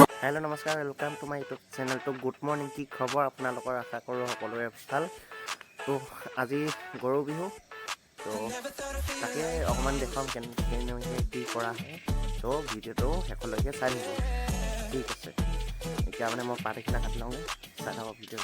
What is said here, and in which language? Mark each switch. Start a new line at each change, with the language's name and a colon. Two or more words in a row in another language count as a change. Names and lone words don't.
English: Hello नमस्कार welcome to my YouTube channel।
Assamese: तो
English: good morning
Hindi: की खबर
Assamese: আপোনালোকৰ আশা কৰোঁ সকলোৰে ভাল। তো আজি গৰু বিহু, তো তাকে অকণমান দেখাম কেনেকৈ কি কৰা হয়। তো ভিডিঅ'টো শেষলৈকে চাই থাকিব, ঠিক আছে। এতিয়া মানে মই পাত এখিলা কাটি লওঁগৈ, চাই থাকক ভিডিঅ'টো।